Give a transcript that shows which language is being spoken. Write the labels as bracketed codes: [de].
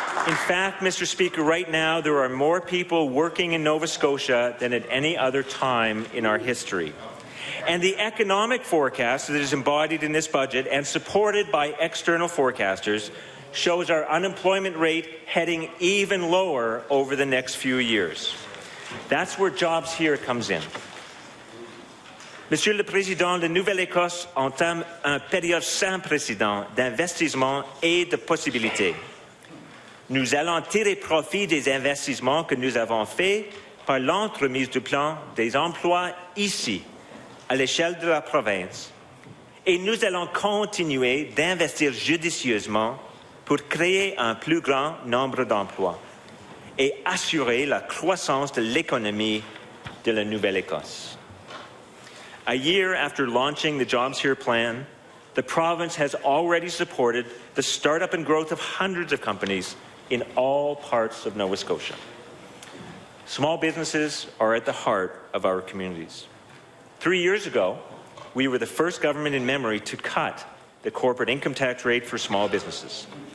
[en] In fact, Mr. Speaker, right now there are more people working in Nova Scotia than at any other time in our history. And the economic forecast that is embodied in this budget and supported by external forecasters shows our unemployment rate heading even lower over the next few years. That's where Jobs Here comes in. [fr] Monsieur le Président, la Nouvelle-Écosse entame une période sans précédent d'investissement et de possibilités. Nous allons tirer profit des investissements que nous avons faits par l'entremise du plan des emplois ici, à l'échelle de la province. Et nous allons continuer d'investir judicieusement pour créer un plus grand nombre d'emplois et assurer la croissance de l'économie de la Nouvelle-Écosse. [en] A year after launching the Jobs Here plan, the province has already supported the startup and growth of hundreds of companies in all parts of Nova Scotia. Small businesses are at the heart of our communities. 3 years ago, we were the first government in memory to cut the corporate income tax rate for small businesses.